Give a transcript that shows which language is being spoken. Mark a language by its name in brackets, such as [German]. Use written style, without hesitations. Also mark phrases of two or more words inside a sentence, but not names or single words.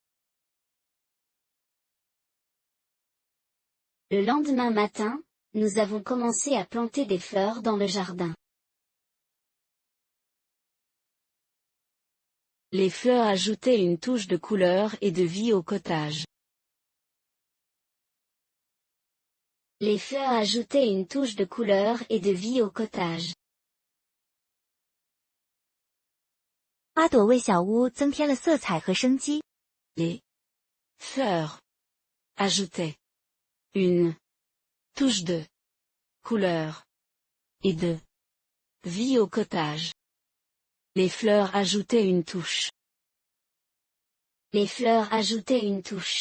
[French] Le lendemain matin, nous avons commencé à planter des fleurs dans le jardin. Les fleurs ajoutaient une touche de couleur et de vie au cottage. Les fleurs ajoutaient une touche de couleur et de vie au cottage. [Chinese] 花朵为小屋增添了色彩和生机。 [French] Les fleurs ajoutaient une touche de couleur et de vie au cottage. Les fleurs ajoutaient une touche. Les fleurs ajoutaient une touche.